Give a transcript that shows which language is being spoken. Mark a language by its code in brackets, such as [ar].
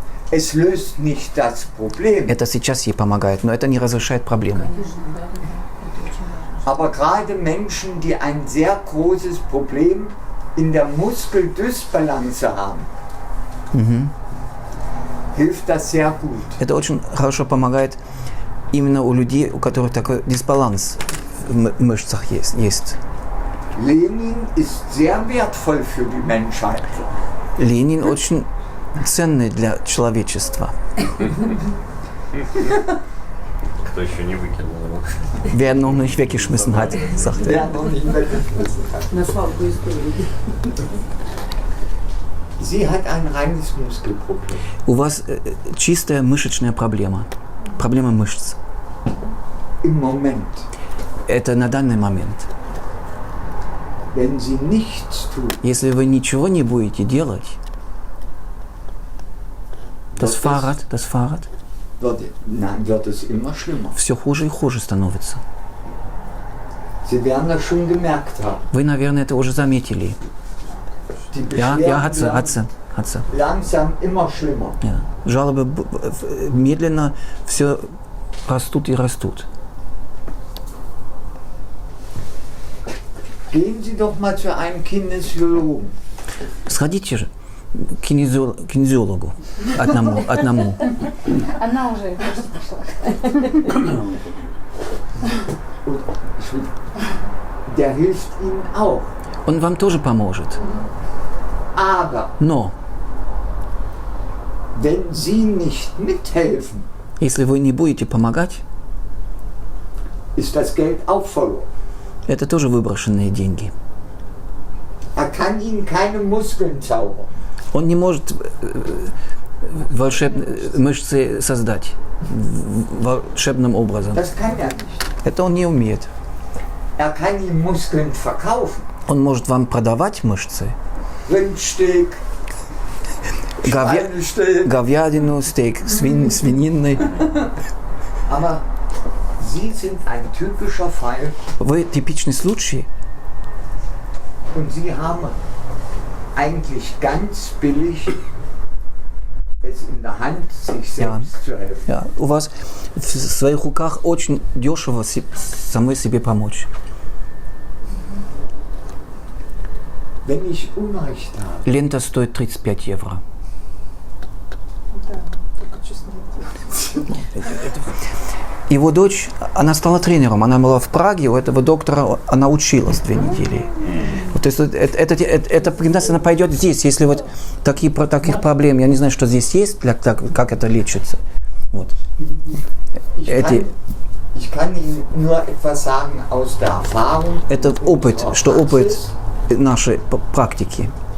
[de] Es löst nicht das Problem. [ru] Это сейчас ей помогает, но это не разрешает проблему. [de] Aber gerade Menschen, die ein sehr großes Problem in der Muskeldysbalance haben, hilft das sehr gut. [ru] Это очень хорошо помогает именно у людей, у которых такой дисбаланс в мышцах есть. [de] Lenin ist sehr wertvoll für die Menschheit. [ru] Ленин очень ценный для человечества. Кто еще не выкинул его? [de] Wer noch nicht weggeschmissen hat, sagt er. Ja, noch nicht weggeschmissen hat. [ru] На свалку истории. [de] Sie hat ein reines Muskelproblem. [ru] У вас чистая мышечная проблема. Проблема мышц. [de] Im Moment, [ru] Это на данный момент. [de] wenn sie nichts tut, [ru] Если вы ничего не будете делать, [de] das Fahrrad, wird es immer schlimmer. [ru] все хуже и хуже становится. [de] Sie werden das schon gemerkt haben. [ru] Вы, наверное, это уже заметили. [de] Die Ja, Beschwerden hat sie. langsam immer schlimmer. Ja. [ru] Жалобы медленно все растут и растут. [de] Gehen Sie doch mal zu einem Kinesiologen. [ru] Сходите же к кинезиологу одному. Она уже пошла. [de] Der hilft Ihnen auch. [ru] Он вам тоже поможет. [de] Aber [ru] Но [de] wenn Sie nicht mithelfen, [ru] если вы не будете помогать, [de] ist das Geld auch verloren. [ru] это тоже выброшенные деньги. [de] Er kann Ihnen keine Muskeln zaubern. [ru] Он не может волшебные мышцы создать волшебным образом. [de] Das kann er nicht. [ru] Это он не умеет. [de] Er kann Ihnen Muskeln verkaufen. [ru] Он может вам продавать мышцы, [de] Rindsteak, Schweinesteak. [ru] говядину, стейк, свинины. [de] Aber Sie sind ein typischer Fall [ru] Вы типичный случай, [de] und Sie haben eigentlich ganz billig es in der Hand, sich selbst zu helfen. [ru] ja, у вас в своих руках очень дешево самой себе помочь. [de] Wenn ich Unrecht habe, [ru] Лента стоит 35 евро. Да, только честно. Его дочь, она стала тренером, она была в Праге, у этого доктора она училась 2 недели. Вот, то есть эта гимнастика, она пойдет здесь, если вот таких проблем, я не знаю, что здесь есть, как это лечится. Вот. [de] ich kann Ihnen nur etwas sagen aus der Erfahrung. [ru] Это опыт, что опыт нашей практики.